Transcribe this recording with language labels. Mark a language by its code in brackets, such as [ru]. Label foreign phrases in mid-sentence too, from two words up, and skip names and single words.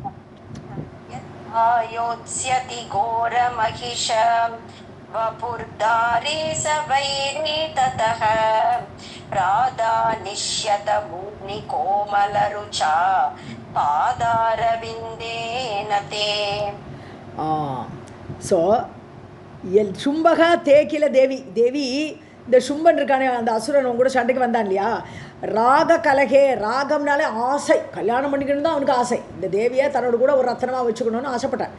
[sa] आयोत्स्यति घोरमहिष वपुर्दारे स वैरी ततः प्रादानिष्यत भूनिकोमलरुचा पादारविन्देन ते. [ta] ஸோ சும்பகா தேக்கில தேவி. தேவி இந்த சும்பன் இருக்கானே, அந்த அசுரன் கூட சண்டைக்கு வந்தான் இல்லையா? ராக கலகே, ராகம்னாலே ஆசை, கல்யாணம் பண்ணிக்கணும் தான் அவனுக்கு ஆசை, இந்த தேவியை தன்னோட கூட ஒரு ரத்தனமாக வச்சுக்கணும்னு ஆசைப்பட்டான்.